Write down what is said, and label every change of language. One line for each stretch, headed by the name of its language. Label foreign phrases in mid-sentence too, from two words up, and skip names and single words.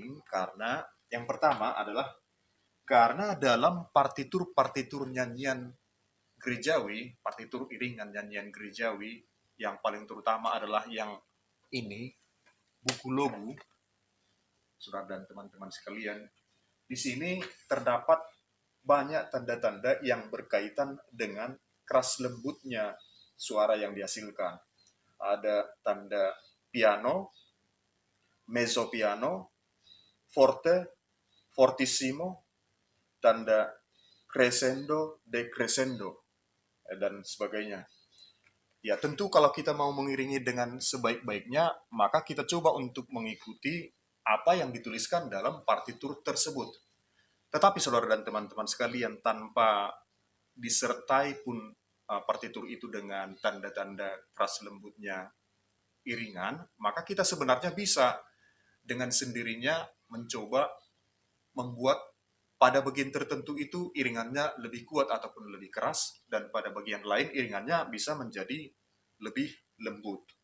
Indonesian: Karena yang pertama adalah karena dalam partitur-partitur nyanyian gerejawi, partitur iringan nyanyian gerejawi, yang paling terutama adalah yang ini, buku logu, saudara dan teman-teman sekalian. Di sini terdapat banyak tanda-tanda yang berkaitan dengan keras lembutnya suara yang dihasilkan. Ada tanda piano,
Italian: mezzo piano,
Indonesian: forte, fortissimo, tanda crescendo, decrescendo, dan sebagainya. Ya, tentu kalau kita mau mengiringi dengan sebaik-baiknya, maka kita coba untuk mengikuti apa yang dituliskan dalam partitur tersebut. Tetapi saudara dan teman-teman sekalian, tanpa disertai pun partitur itu dengan tanda-tanda keras lembutnya iringan, maka kita sebenarnya bisa dengan sendirinya mencoba membuat pada bagian tertentu itu iringannya lebih kuat ataupun lebih keras, dan pada bagian lain iringannya bisa menjadi lebih lembut.